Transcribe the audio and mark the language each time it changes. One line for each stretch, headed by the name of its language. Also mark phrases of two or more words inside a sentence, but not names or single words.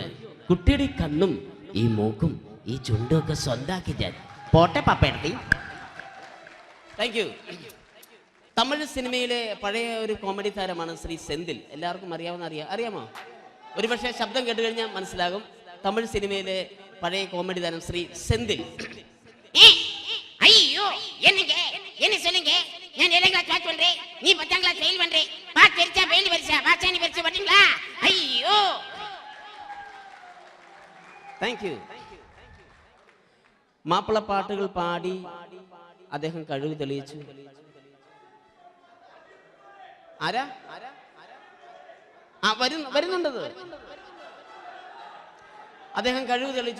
Malayalam: കുട്ടിയുടെ ഈ കണ്ണും ഈ മൂക്കും ഈ ചുണ്ടും ഒക്കെ സ്വന്താക്കി ഞാൻ. പോട്ടെ പാപ്പേടത്തി.
English: thank you.
Malayalam: തമിഴ് സിനിമയിലെ പഴയ ഒരു കോമഡി താരമാണ് ശ്രീ സെന്തിൽ. എല്ലാവർക്കും അറിയാമോ? ഒരുപക്ഷെ ശബ്ദം കേട്ട് കഴിഞ്ഞാൽ മനസ്സിലാകും. തമിഴ് സിനിമയിലെ പഴയ കോമഡി താരം ശ്രീ സെന്തിൽ.
Tamil: ஐயோ என்னங்க என்ன சொல்லுங்க நான்
English: 7th class pass
Tamil: பண்றேன் நீ
English: 10th class fail
Tamil: பண்றே பாஸ் தெரிச்சா ஃபெயில் வரிசா பாஸானி வரிசா வரீங்களா ஐயோ
English: thank you.
Malayalam: മാപ്പിളപ്പാട്ടുകൾ പാടി അദ്ദേഹം കഴിവ് തെളിയിച്ചു. ആരാ വരുന്നുണ്ടത്? അദ്ദേഹം കഴിവ് തെളിയിച്ചു.